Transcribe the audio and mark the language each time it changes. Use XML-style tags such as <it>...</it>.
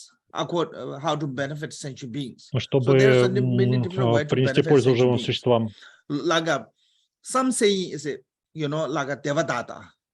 <en>How to benefit sentient beings.</en> <ru>Чтобы принести пользу живым существам.</ru> <en>Some say is like a devadatta.</en>